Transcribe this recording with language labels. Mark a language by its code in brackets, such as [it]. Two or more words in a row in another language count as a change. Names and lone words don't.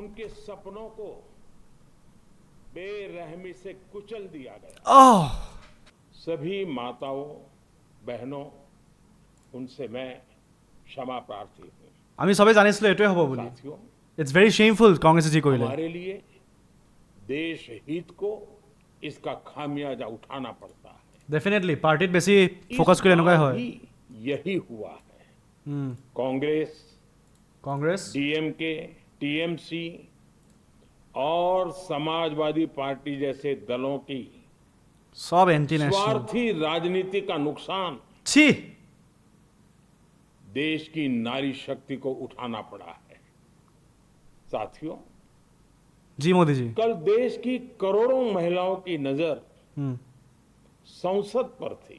[hi] उनके सपनों को बेरहमी से कुचल दिया गया। सभी माताओं बहनों उनसे मैं क्षमा प्रार्थी हूँ। [as] আমি সবে জানিছিলো এটাই হ'ব বুলি। [hi] साथियों, [en] it's very shameful কংগ্ৰেছে [as] যি কৰিলে। [hi] हमारे लिए देश हित को इसका खामियाजा उठाना पड़ता है। [as] ডেফিনেটলি পাৰ্টিত বেছি [hi] इस [as] ফ'কাছ কৰিলে এনেকুৱাই [hi] बार [as] হয়। [hi] भी यही हुआ है। कांग्रेस, কংগ্ৰেছ डीएमके, टीएमसी और समाजवादी पार्टी जैसे दलों की [en] সব anti national. [hi] स्वार्थी राजनीति का नुकसान ছি देश की नारी शक्ति को उठाना पड़ा है। साथियों, [as] জি মোদিজি। [hi] कल देश की करोड़ों महिलाओं की नजर হুম संसद पर थी